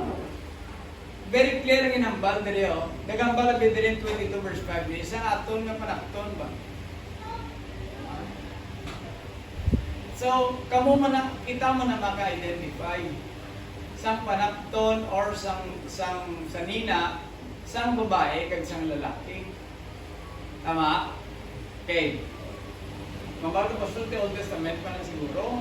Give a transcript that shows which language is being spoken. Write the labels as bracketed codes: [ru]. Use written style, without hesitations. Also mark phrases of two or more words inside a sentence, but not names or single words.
[hil] Very clear ang inambal diri oh. Nagambal ang diri 22 verse 5 ni isang aton nga panakton ba. So, kita mo na maka-identify sang panakton or sang nina, sang babae kag sang lalaki. Tama? Okay. Mabago pa sa [en] Old Testament [hil] pa na siguro.